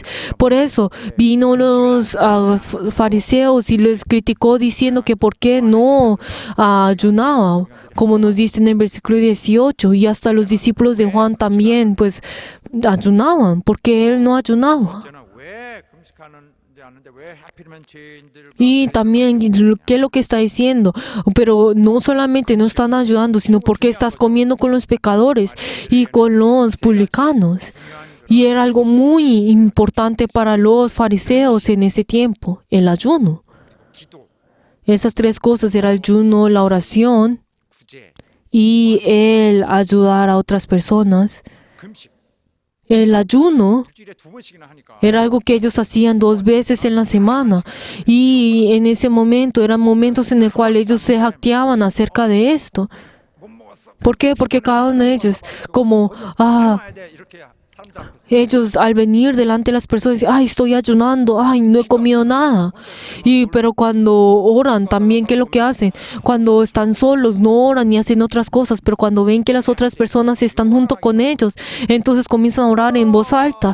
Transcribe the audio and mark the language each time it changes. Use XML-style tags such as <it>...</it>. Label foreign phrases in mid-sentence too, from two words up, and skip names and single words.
<es>Por eso vino los fariseos y les criticó diciendo que por qué no ayunaba, como nos dice en el versículo 18. Y hasta los discípulos de Juan también pues ayunaban, porque él no ayunaba.</es> <ko>이제는 왜 금식하는지 아는데 왜 하필이면 죄인들과</ko> <es>Y también, ¿qué es lo que está diciendo? Pero no solamente no están ayudando, sino porque estás comiendo con los pecadores y con los publicanos. Y era algo muy importante para los fariseos en ese tiempo, el ayuno.</es> <ko>기도,</ko> <es>Esas 3 cosas eran el ayuno, la oración</es> <ko>구제,</ko> <es>y el ayudar a otras personas.</es> <ko>금식</ko> <es>El ayuno</es> <ko>일주일에 2번씩이나 하니까</ko> <es>era algo que ellos hacían 2 veces en la semana. Y en ese momento eran momentos en el cual ellos se jactaban acerca de esto.</es> <ko>못 먹었어.</ko> <es>¿Por qué? Porque cada uno de ellos, como,</es> <ko>참아야 돼 이렇게</ko> <es>Ellos al venir delante de las personas dicen, ay, estoy ayunando, ay, no he comido nada. Pero cuando oran también, ¿qué es lo que hacen? Cuando están solos, no oran ni hacen otras cosas, pero cuando ven que las otras personas están junto con ellos, entonces comienzan a orar en voz alta.</es>